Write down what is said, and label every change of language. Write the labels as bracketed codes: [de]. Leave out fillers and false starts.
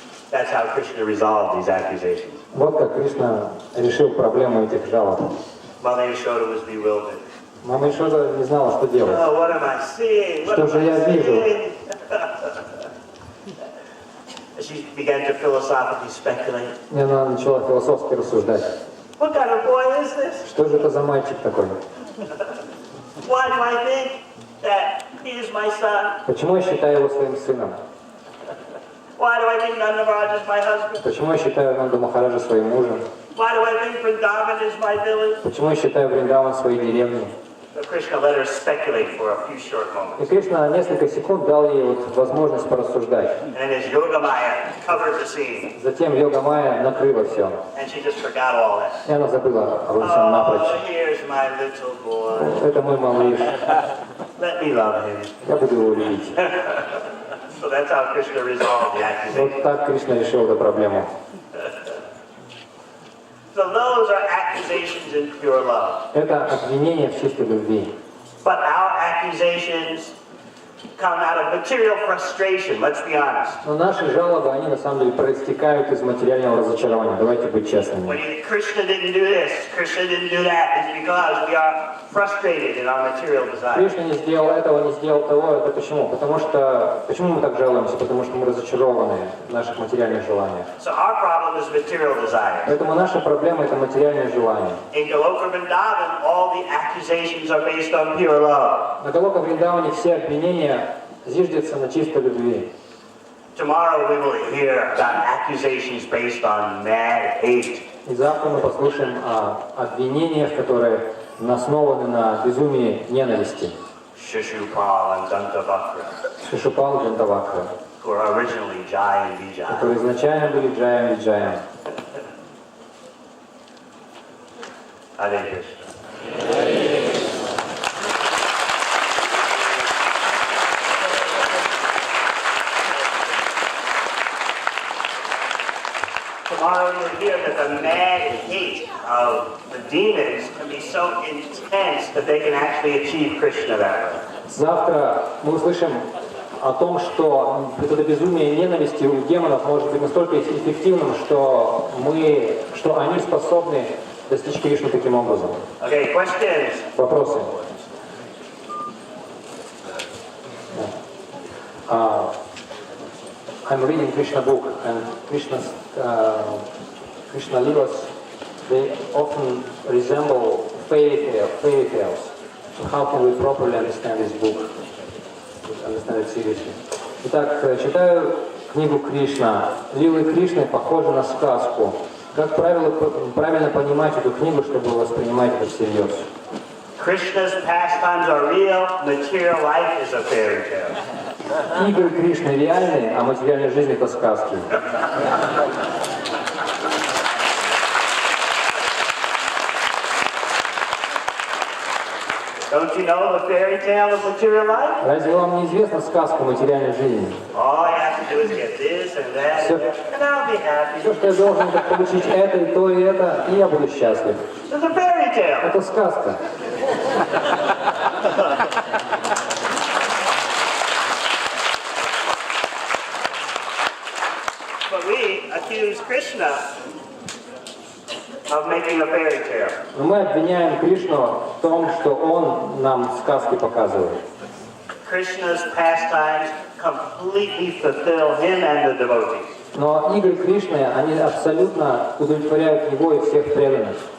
[en] That's how Krishna resolved these accusations. [ru] Вот как Кришна решил проблему этих жалоб. [en] Mother Yashoda was bewildered. [ru] Мама Ишода не знала, что делать. [en] Oh, what am I seeing? What [ru] Что [en] am [ru] же я [en] I [ru] вижу? [en] seeing? She began to philosophically speculate. [ru] И она начала философски рассуждать. [en] What kind of boy is this? [ru] Что же это за мальчик такой? [en] Why do I think that he is my son? [ru] Почему я считаю его своим сыном? [en] Why do I think Nanda Maharaj is my husband? [ru] Почему я считаю Нанду Махараджа своим мужем? [en] Why do I think Vrindavan is my village? [ru] Почему я считаю Вриндаван своей деревней? [en] So Krishna let her speculate for a few short moments. [ru] И Кришна несколько секунд дал ей вот возможность порассуждать. [en] And then his Yoga Maya covered the scene. [ru] Затем йога майя накрыла все. [en] And she just forgot all that. [ru] И она забыла обо всем напрочь. [en] Oh, here's my little boy. [ru] Это мой малыш. [en] Let me love him. [ru] Я буду его любить. [en] So that's how Krishna resolved the accusation. [ru] Вот так Кришна решил эту проблему. [en] So those are accusations in pure love. [ru] Это обвинение в чистой любви. [en] But our accusations come out of material frustration, let's be honest. [ru] Но наши жалобы, они на самом деле проистекают из материального разочарования. Давайте быть честными. [en] When Krishna didn't do this, Krishna didn't do that, it's because we are frustrated in our material desires. [ru] Кришна не сделал этого, не сделал того. Это почему? Потому что... Почему мы так жалуемся? Потому что мы разочарованы в наших материальных желаниях. [en] So our problem is material desire. [ru] Поэтому наша проблема — это материальное желание. [en] In Goloka Vrindavan, all the accusations are based on pure love. [ru] На Галока Вриндаване все обвинения зиждятся на чистой любви. [en] Tomorrow we will hear about accusations based on mad hate. [ru] И завтра мы послушаем о обвинениях, которые основаны на безумии ненависти. [en] Shishupal and Dantavakra, [ru] Шишупал, Джантавакра, [en] who are originally Jai and Vijay. [ru] которые изначально были Джаем и Джаем. [en] Hare Krishna. Tomorrow you'll hear that the mad hate of the demons can be so intense that they can actually achieve Krishna that way. [ru] Завтра мы услышим о том, что это безумие ненависти у демонов может быть настолько эффективным, что они способны достичь Кришны таким образом. [en] Okay, questions? [ru] Вопросы? [en] I'm reading Krishna book, and Krishna Lilas, they often resemble fairy tales. So how can we properly understand this book? Understand it seriously. [ru] Итак, читаю книгу Кришна. Лилы Кришны похожи на сказку. Как правильно понимать эту книгу, чтобы воспринимать это всерьез? [en] Krishna's pastimes are real, material life is a fairy tale. [ru] Игры Кришны реальные, а материальная жизнь — это сказки. [en] Don't you know the fairy tale of material life? [ru] Разве вам не известна сказка материальной жизни? [en] All you have to do is get this and that, and I'll be happy. [ru] Все, что я должен, это получить это, и то, и это, и я буду счастлив. [en] It's a fairy tale. [ru] Это сказка. [en] But we accuse Krishna of making a fairy tale. [ru] Но мы обвиняем Кришну в том, что он нам сказки показывает. [en] Krishna's pastimes completely fulfill him and the devotees. [ru] Но игры Кришны, они абсолютно удовлетворяют его и всех преданных.